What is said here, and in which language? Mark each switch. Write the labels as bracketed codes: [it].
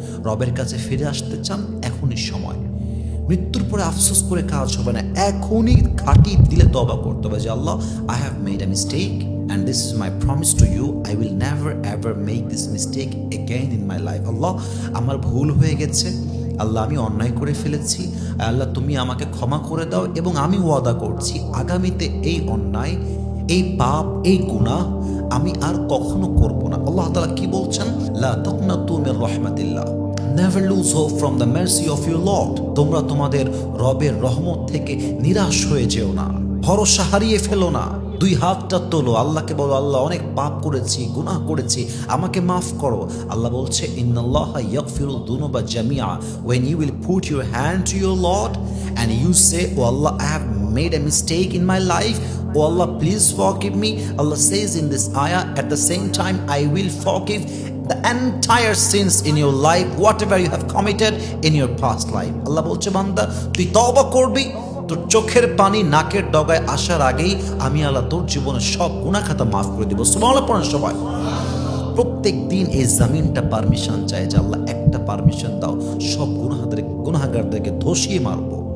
[bn] রবের কাছে ফিরে আসতে চান, এখনই সময়। মৃত্যুর পরে আফসোস করে কাজ হবে না, এখনই খাঁটি দিলে তওবা করতে হবে যে আল্লাহ, [en] I have made a mistake and this is my promise to you, I will never ever make this mistake again in my life. [bn] আল্লাহ, আমার ভুল হয়ে গেছে, আল্লাহ আমি অন্যায় করে ফেলেছি, আল্লাহ তুমি আমাকে ক্ষমা করে দাও, এবং আমি ওয়াদা করছি আগামীতে এই অন্যায়, এই পাপ, এই গুনাহ আমি আর কখনো করব না। আল্লাহ তাআলা কি বলছেন? [ar] লা তাকনাতু মির রাহমাতিল্লাহ, [en] never lose hope from the mercy of your Lord। [bn] তোমরা তোমাদের রবের রহমত থেকে নিরাশ হয়ে যেও না, ভরসা হারিয়ে ফেলো না। 2 হাতটা তোলো, আল্লাহকে বলো আল্লাহ অনেক পাপ করেছি, গুনাহ করেছি, আমাকে মাফ করো। আল্লাহ বলছে [ar] ইন্নাল্লাহা ইয়াগফিরুদ দুনুবা জামিআ। [en] when you will put your hand to your Lord and you say, oh Allah, I have made a mistake in my life, oh Allah, please forgive me. Allah says in this ayah, at the same time I will forgive the entire sins in your life, whatever you have committed in your past life। [bn] আল্লাহ বলছে বান্দা তুই তওবা করবি, তোর চোখের পানি নাকের ডগায় আসার আগেই আমি আল্লাহ তোর জীবনের সব গুনাহ খাতা মাফ করে দিব। সুবহানাল্লাহ পড়েন সবাই। প্রত্যেক দিন এই জমিনটা পারমিশন চায় যে আল্লাহ একটা পারমিশন দাও, সব গুনাহগারদেরকে ধসিয়ে মারবো।